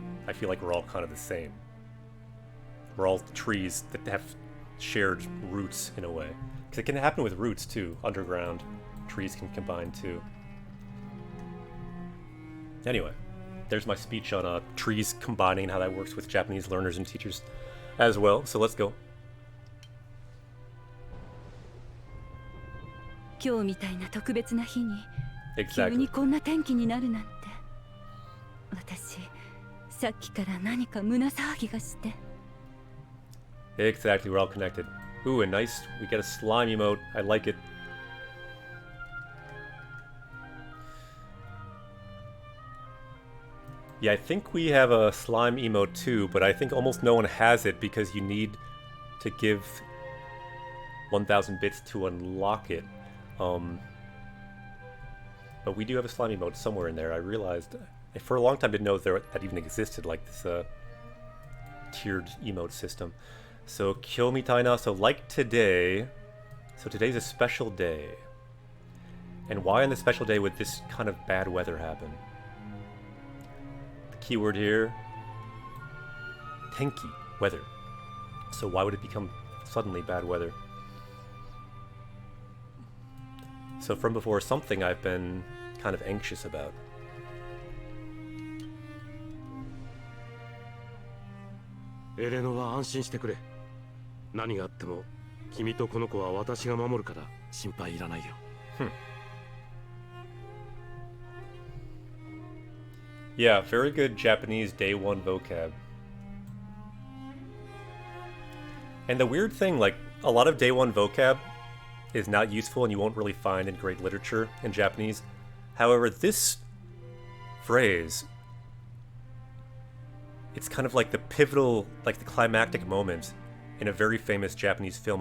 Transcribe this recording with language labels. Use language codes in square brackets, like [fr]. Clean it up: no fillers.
[en] I feel like we're all kind of the same. We're all trees that have shared roots in a way. Because it can happen with roots too, underground. Trees can combine too. Anyway, there's my speech on trees combining and how that works with Japanese learners and teachers as well. So let's go. [ja] 今日みたいな特別な日に [en] Exactly. [ja] 急にこんな天気になるなんて私さっきから何か胸騒ぎがして [en] Exactly, we're all connected. Ooh, a nice... We get a slime emote. I like it. Yeah, I think we have a slime emote too, but I think almost no one has it because you need to give 1,000 bits to unlock it. But we do have a slime emote somewhere in there. I realized... I for a long time didn't know that even existed, like this tiered emote system. So, Kyomitaina, so like today... So today's a special day. And why on this special day would this kind of bad weather happen? The keyword here... Tenki, weather. So why would it become suddenly bad weather? So from before, something I've been kind of anxious about. [ja] Eleno は安心してくれ。何があっても君とこの子は私が守るから心配いらないよ。 [en] Yeah, very good Japanese day one vocab. And the weird thing, like, a lot of day one vocab is not useful and you won't really find in great literature in Japanese. However, this phrase, it's kind of like the pivotal, like the climactic moment in a very famous Japanese film.